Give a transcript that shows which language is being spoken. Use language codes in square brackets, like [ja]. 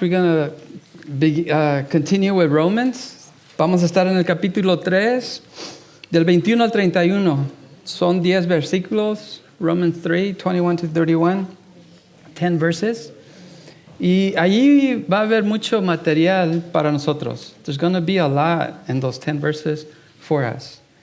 [en] We're going to continue with Romans. [es] Vamos a estar en el capítulo 3, del 21 al 31. Son 10 versículos. [en] Romans 3, 21 to 31. 10 verses. [es] Y allí va a haber mucho material para nosotros. [en] There's going to be a lot in those 10 verses for us.